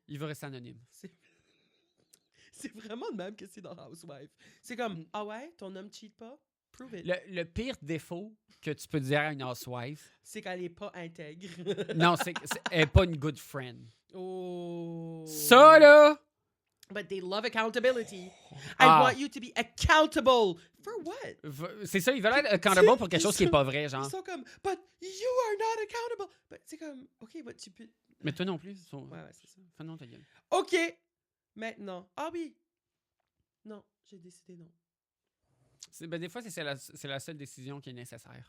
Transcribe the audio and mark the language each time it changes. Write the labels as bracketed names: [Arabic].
[French] Il va rester anonyme. C'est vraiment le même que c'est dans Housewife. C'est comme, ah ouais, ton homme cheat pas? [English] Prove it. [French] Le pire défaut que tu peux dire à une housewife, C'est qu'elle est pas intègre. non, elle n'est pas une [English] good friend. [French] Oh. Ça, là! [English] But they love accountability. Ah. I want you to be accountable. For what? [French] C'est ça, ils veulent être accountable pour quelque chose qui n'est pas vrai, genre. Ils sont comme, [English] but you are not accountable. [French] But c'est comme, OK, but tu peux... Mais toi non plus. Ouais, c'est ça. Fais non ta gueule. OK. Maintenant. Ah oui. Non, j'ai décidé non. Ben, des fois, c'est la seule décision qui est nécessaire.